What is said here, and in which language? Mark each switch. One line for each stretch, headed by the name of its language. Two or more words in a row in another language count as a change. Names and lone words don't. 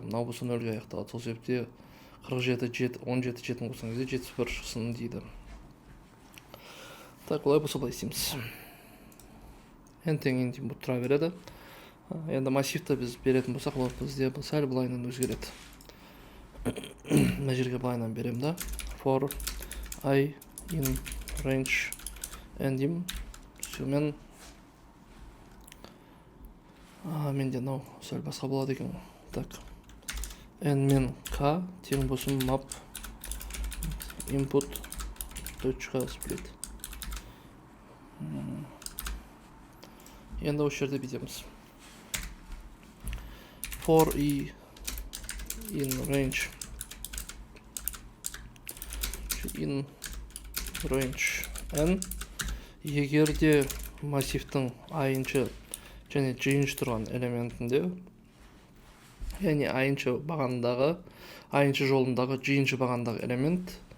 Kazakh: Мынау болса 0-ге аяқталады. Сол себепте 47, 17, 7-ін қосқан кезде 71 шықсын дейді. Так, олай болса былай істейміз. n тең n тең болып тұра береді. Енді массивті біз беретін болсақ, ол бізде сәл былайынан өзгереді. Мына жерге былайынан берем да.
English: For I in range n деймін.
Kazakh: Сөймен менде мынау сәл басқа болады екен. Так, n мен k тең болсын
English: map input .split.
Kazakh: Енді осы жерде бітеміз.
English: For I in range n,
Kazakh: егер де массивтің айыншы және жиыншы тұрған элементінде, яғни айыншы жолындағы жиыншы бағандағы элемент